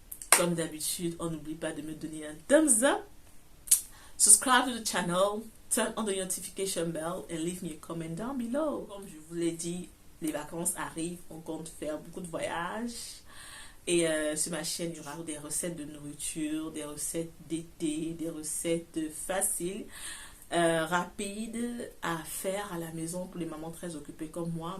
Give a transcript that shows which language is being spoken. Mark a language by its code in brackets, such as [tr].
[fr] Comme d'habitude, on n'oublie pas de me donner un thumbs up. [en] Subscribe to the channel. Turn on the notification bell and leave me a comment down below. [fr] Comme je vous l'ai dit, les vacances arrivent, on compte faire beaucoup de voyages. Et sur ma chaîne, il y aura des recettes de nourriture, des recettes d'été, des recettes faciles, rapides à faire à la maison pour les mamans très occupées comme moi.